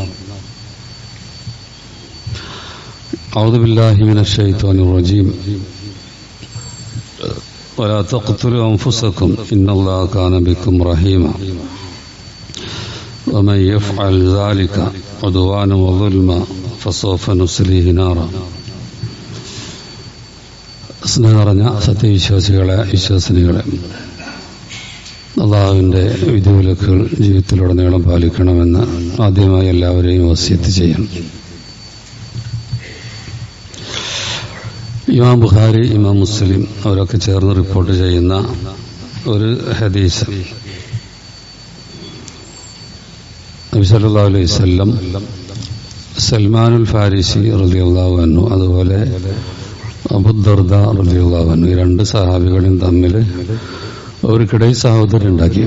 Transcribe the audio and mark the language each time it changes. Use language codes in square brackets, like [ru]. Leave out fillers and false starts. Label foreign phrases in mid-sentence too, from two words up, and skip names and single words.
[ar] أعوذ بالله من الشيطان الرجيم. ولا تقتلوا أنفسكم إن الله كان بكم رحيما ومن يفعل ذلك عدوانا وظلما فسوف نصليه نارا. [ml] സ്നേഹം നിറഞ്ഞ സത്യവിശ്വാസികളെ, വിശ്വാസിനികളെ, അള്ളാഹുവിൻ്റെ വിധിവിലക്കുകൾ ജീവിതത്തിലുടനീളം പാലിക്കണമെന്ന് ആദ്യമായി എല്ലാവരെയും വസിയത്ത് ചെയ്യണം. ഇമാം ബുഖാരി, ഇമാം മുസ്ലിം അവരൊക്കെ ചേർന്ന് റിപ്പോർട്ട് ചെയ്യുന്ന ഒരു ഹദീസ്, നബി [ar] صلى الله عليه وسلم [ml] സൽമാനുൽ ഫാരിസി [ar] رضي الله عنه [ml] അതുപോലെ അബൂദർദ [ar] رضي الله عنه [ml] ഈ രണ്ട് സഹാബികളും തമ്മിൽ അവർക്കിടയിൽ സഹോദരൻ ഉണ്ടാക്കി.